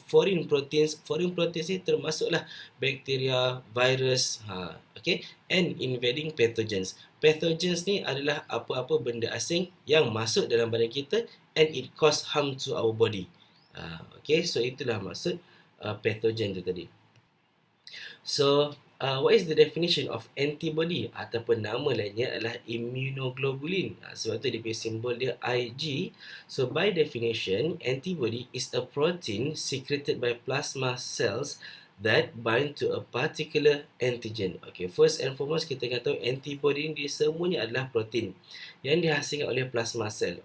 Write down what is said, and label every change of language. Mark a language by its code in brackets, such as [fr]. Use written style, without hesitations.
[en] Foreign proteins [ms] ni termasuklah bakteria, virus, [en] okay, and invading pathogens. [ms] Pathogens ni adalah apa-apa benda asing yang masuk dalam badan kita [en] and it cause harm to our body. [ms] Okay, so itulah maksud pathogen tu tadi. [en] So, what is the definition of antibody? [ms] Ataupun nama lainnya adalah immunoglobulin. Sebab tu dia punya simbol dia Ig. [en] So, by definition, antibody is a protein secreted by plasma cells that bind to a particular antigen. [ms] Okay, [en] first and foremost [ms] kita kena tahu antibody ni semuanya adalah protein yang dihasilkan oleh plasma cell.